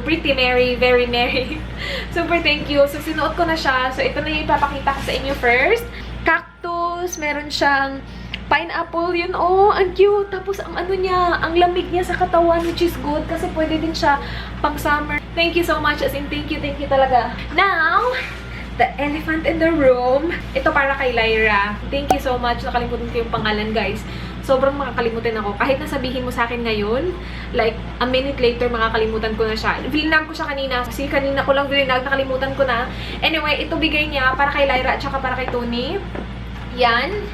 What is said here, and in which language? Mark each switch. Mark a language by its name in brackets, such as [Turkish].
[English] Pretty Mary, Very Merry. Super thank you. So sinuot ko na siya. [Filipino] So ito na yung ipapakita ko sa inyo first. Cactus. Meron siyang pineapple. Yun, oh, ang cute. Tapos ang niya, ang lamig niya sa katawan, which is good kasi pwede din siya pang summer. [English] Thank you so much. As in, thank you talaga. Now, the elephant in the room. [Filipino] Ito para kay Lyra. Thank you so much. Nakalimutan ko yung pangalan, guys. Sobrang makakalimutan ako. Kahit nasabihin mo sa akin ngayon, like, a minute later, makakalimutan ko na siya. Vinag ko siya kanina. Kasi kanina ko lang vinag, nakalimutan ko na. Anyway, ito bigay niya para kay Lyra at saka para kay Tony. Yan.